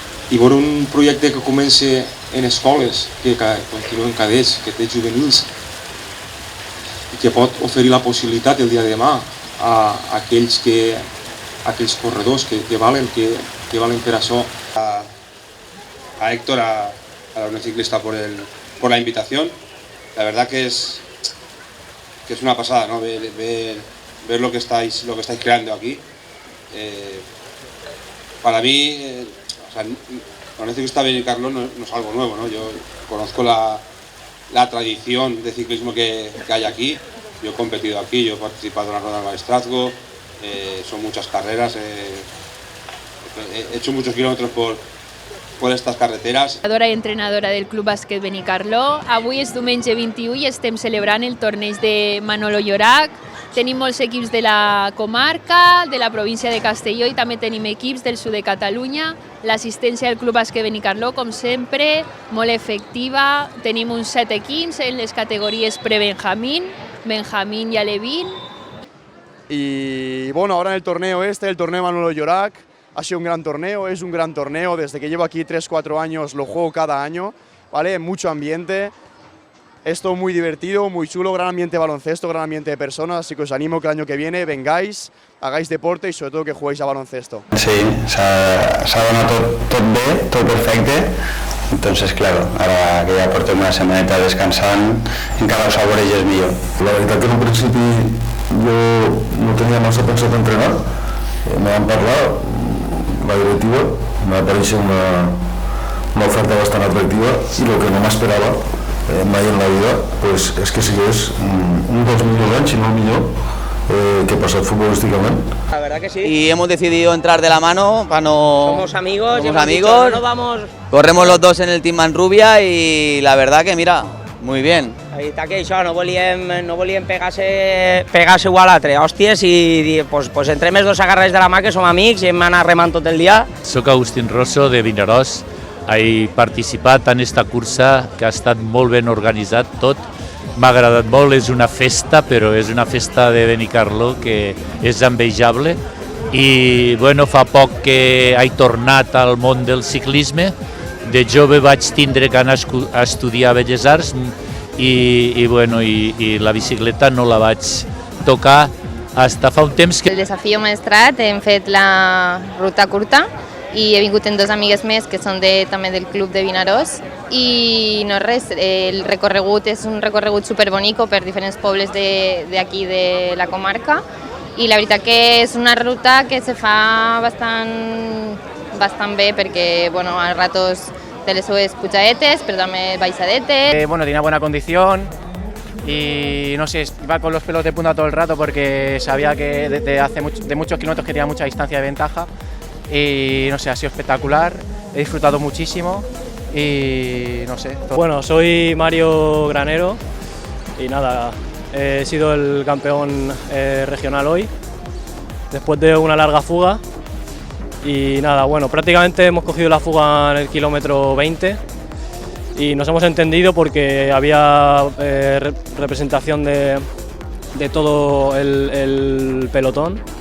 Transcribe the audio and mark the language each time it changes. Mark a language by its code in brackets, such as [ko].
[ca] I veure un projecte que comença en escoles, que continua en cadets, que té juvenils, i que pot oferir la possibilitat el dia de demà a aquells corredors que valen per això. [es] A Héctor, a la Unión Ciclista por la invitación. La verdad que es una pasada, ¿no? Ver lo que estáis creando aquí. Para mí, la Unión Ciclista Benicarló no es algo nuevo, ¿no? Yo conozco la tradición de ciclismo que hay aquí. Yo he competido aquí, yo he participado en la Ronda del Maestrazgo, son muchas carreras, he hecho muchos kilómetros por estas carreteras. [ca] I entrenadora del Club Bàsquet Benicarló. Avui és diumenge 21 i estem celebrant el torneig de Manolo Llorach. Tenim molts equips de la comarca, de la província de Castelló i també tenim equips del sud de Catalunya. L'assistència del Club Bàsquet Benicarló, com sempre, molt efectiva. Tenim uns 7 equips en les categories pre-Benjamín, Benjamín y Alevín. [es] Y bueno, ahora en el torneo el torneo Manolo Llorach, ha sido un gran torneo, es un gran torneo, desde que llevo aquí 3-4 años lo juego cada año, ¿vale? Mucho ambiente, es todo muy divertido, muy chulo, gran ambiente de baloncesto, gran ambiente de personas, así que os animo que el año que viene vengáis, hagáis deporte y sobre todo que juguéis a baloncesto. [ca] Sí, s'ha donat tot bé, tot perfecte. [es] Entonces, claro, [ca] ara que ja portem una setmaneta descansant, encara ho saboreges millor. La veritat que en un principi jo no tenia massa pensat entrenar, me van parlar, la directiva, me va aparèixer una oferta bastant atractiva i el que no m'esperava mai en la vida pues, és que sigués un dels millors anys, si no el millor, [es] que he pasado futbolísticamente. La verdad que sí. Y hemos decidido entrar de la mano para no... Somos amigos, dicho, no nos vamos... Corremos los dos en el Team Manrubia y la verdad que mira, muy bien. [ca] I està que això, no volíem pegar-se igual a 3 hòsties i pues, entrem els dos agarrats de la mà que som amics i hem anat remant tot el dia. Soc Agustín Rosso de Vinaròs, he participat en esta cursa que ha estat molt ben organitzat tot. M'ha agradat molt, és una festa, però és una festa de Benicarló que és envejable i bueno, fa poc que he tornat al món del ciclisme. De jove vaig tindre que anar a estudiar Belles Arts i la bicicleta no la vaig tocar fins fa un temps. El Desafío Maestrat hem fet la ruta curta i he vingut amb 2 amigues més que són també del club de Vinaròs i no res, el recorregut és un recorregut superbonico per diferents pobles d'aquí de la comarca i la veritat que és una ruta que se fa bastant bé perquè a ratos te les subes pujadetes [es] pero también [ca] baisadetes. [es] Tenía buena condición y no sé, iba con los pelos de punta todo el rato porque sabía que de muchos kilómetros que tenía mucha distancia de ventaja. Y no sé, ha sido espectacular, he disfrutado muchísimo y no sé. Bueno, soy Mario Granero y nada, he sido el campeón regional hoy, después de una larga fuga y nada, prácticamente hemos cogido la fuga en el kilómetro 20 y nos hemos entendido porque había representación de todo el pelotón.